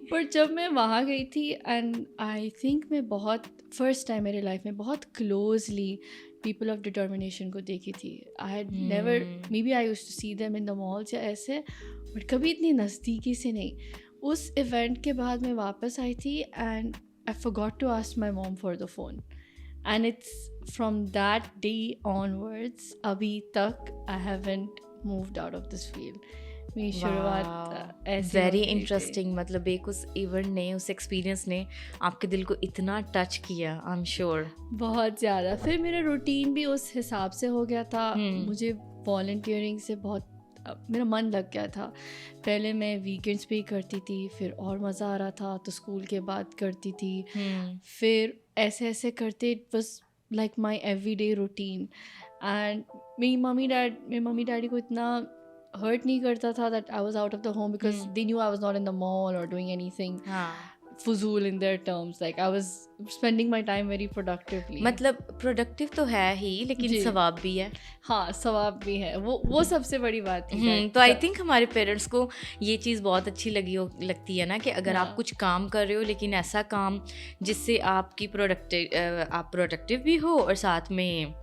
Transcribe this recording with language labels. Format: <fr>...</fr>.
<ur>پر جب میں وہاں گئی تھی, اینڈ آئی تھنک میں بہت فرسٹ ٹائم میرے لائف میں بہت کلوزلی پیپل آف ڈٹرمنیشن کو دیکھی تھی.</ur> <en>I had never, maybe I used to see them in the malls</en> <ur>یا ایسے, بٹ کبھی اتنی نزدیکی سے نہیں. اس ایونٹ کے بعد میں واپس آئی تھی,</ur> <en>And I forgot to ask my mom for the phone. And it's from that day onwards,</en> <ur>ابھی تک</ur> <en>I haven't moved out of this field.</en> <ur>میری شروعات ایسی ویری انٹرسٹنگ. مطلب ایک اس ایونٹ نے, اس ایکسپیرئنس نے آپ کے دل کو اتنا ٹچ کیا, آئی ایم شیور. بہت زیادہ. پھر میرا روٹین بھی اس حساب سے ہو گیا تھا. مجھے والنٹیئرنگ سے بہت میرا من لگ گیا تھا. پہلے میں ویکینڈس پہ ہی کرتی تھی, پھر اور مزہ آ رہا تھا تو اسکول کے بعد کرتی تھی, پھر ایسے ایسے کرتے</ur> <en>It was like my everyday routine.</en> <ur>And میری ممی ڈیڈی کو اتنا</ur> <en>hurt</en> <ur>نہیں کرتا تھا</ur> <en>that I was out of the home because they knew I was not in the mall or doing anything فضول in their terms. Like I was spending my time very productively.</en> <ur>مطلب productive تو ہے ہی لیکن ثواب بھی ہے. ہاں ثواب بھی ہے, وہ سب سے بڑی بات ہے. تو آئی تھنک ہمارے پیرنٹس کو یہ چیز بہت اچھی لگتی ہے نا کہ اگر آپ کچھ کام کر رہے ہو لیکن ایسا کام جس سے آپ کی آپ پروڈکٹیو بھی ہو اور ساتھ میں</ur>